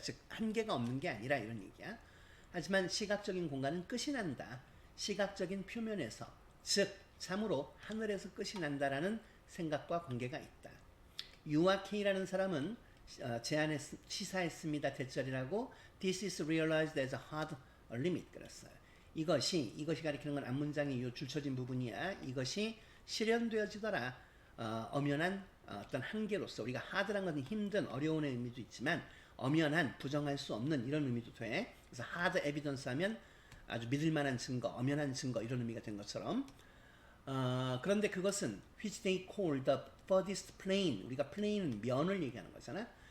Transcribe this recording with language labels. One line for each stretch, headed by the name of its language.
Korean: 즉 한계가 없는 게 아니라 이런 얘기야. 하지만 시각적인 공간은 끝이 난다. 시각적인 표면에서 즉 참으로 하늘에서 끝이 난다라는 생각과 관계가 있다. 유아 K라는 사람은 시사했습니다. 대절이라고
English: This is realized as a hard limit 그랬어요.
Korean: 이것이 가리키는 건 앞문장의 요 줄쳐진 부분이야. 이것이 실현되어지더라. 엄연한 어떤 한계로서 우리가 hard란 건 힘든 어려운 의미도 있지만 엄연한 부정할 수 없는 이런 의미도 돼. 그래서 hard evidence 하면 아주 믿을만한 증거, 엄연한 증거 이런 의미가 된 것처럼 그런데 그것은
English: which they call the furthest plane
Korean: 우리가 plane은 면을 얘기하는 거잖아.